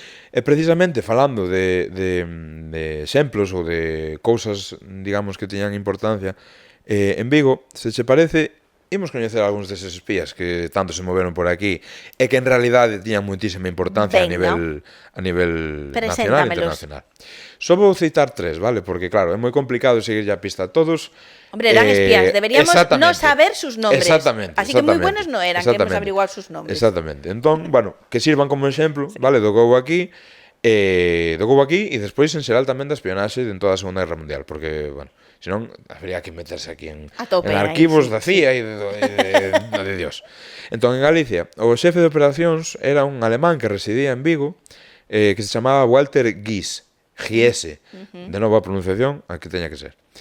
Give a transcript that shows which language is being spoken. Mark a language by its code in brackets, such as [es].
[gl] E precisamente falando de exemplos ou de cousas, digamos, que tiñan importancia en Vigo, se che parece, imos coñecer algúns deses espías que tanto se moveron por aquí e que en realidade tiñan moitísima importancia a nivel nacional e internacional. Só vou citar 3, vale? Porque claro, é moi complicado seguir a pista a todos. [es] Hombre, eran espías, deberíamos no saber sus nombres. Exactamente. Así que moi buenos no eran que hemos averiguado sus nombres. Exactamente. [gl] Entón, bueno, que sirvan como exemplo, vale, do que houve aquí, e despois en xeral tamén da espionaxe en toda a Segunda Guerra Mundial, porque, bueno, senón habría que meterse aquí en arquivos da CIA e de Dios. Entón, en Galicia, o xefe de operacións era un alemán que residía en Vigo, que se chamaba Walter Giese, de nova pronunciación, a que teña que ser.